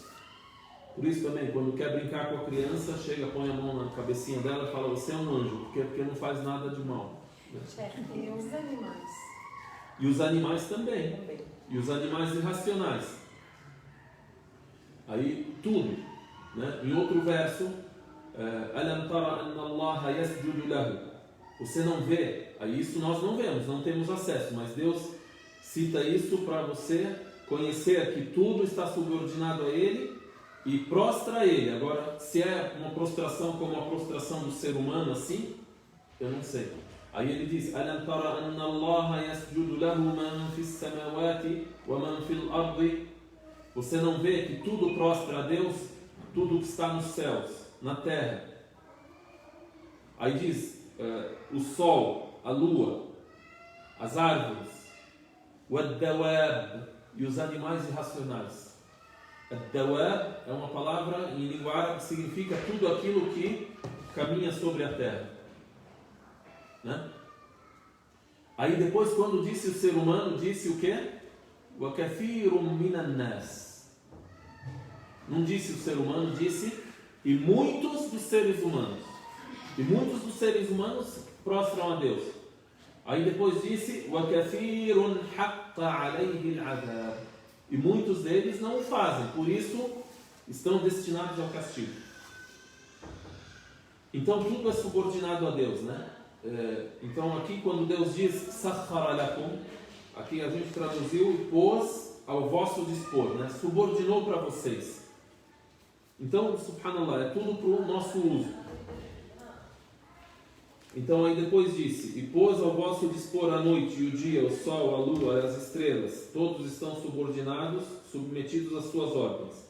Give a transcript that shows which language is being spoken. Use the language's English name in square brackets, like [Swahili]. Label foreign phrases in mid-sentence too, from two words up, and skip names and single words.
[Portuguese] Por isso também, quando quer brincar com a criança, chega, põe a mão na cabecinha dela e fala: você é um anjo, porque não faz nada de mal, né? E os animais? E os animais também. E os animais irracionais. Aí tudo, né? Em outro verso, [Arabic] ألم تر أن الله يسجد له. [Portuguese] Você não vê, aí isso nós não vemos, não temos acesso, mas Deus cita isso para você conhecer que tudo está subordinado a Ele e prostra a Ele. Agora, se é uma prostração como a prostração do ser humano assim, eu não sei. Aí ele diz: [Arabic] ألم تر أن الله يسجد له من في السماوات ومن في الأرض. [Portuguese] Você não vê que tudo prostra a Deus, tudo que está nos céus, na terra. Aí diz: o sol, a lua, as árvores, o ad-dawab e os animais irracionais. Ad-dawab é uma palavra em língua árabe que significa tudo aquilo que caminha sobre a terra, né? Aí depois, quando disse o ser humano, disse o quê? [Arabic] وَكَثِيرٌ مِنَ النَّاسِ. [Portuguese] Não disse o ser humano, disse e muitos dos seres humanos. E muitos dos seres humanos prostram a Deus. Aí depois disse [Arabic] وَكَثِيرٌ حَقَّ عَلَيْهِ الْعَذَابِ. [Portuguese] E muitos deles não o fazem, por isso estão destinados ao castigo. Então tudo é subordinado a Deus, né? Então aqui quando Deus diz [Arabic] سَخَّرَ لَكُمْ, [Portuguese] aqui a gente traduziu e pôs ao vosso dispor, né? Subordinou para vocês. Então, subhanallah, é tudo para o nosso uso. Então aí depois disse: e pôs ao vosso dispor a noite e o dia, o sol, a lua e as estrelas, todos estão subordinados, submetidos às suas ordens.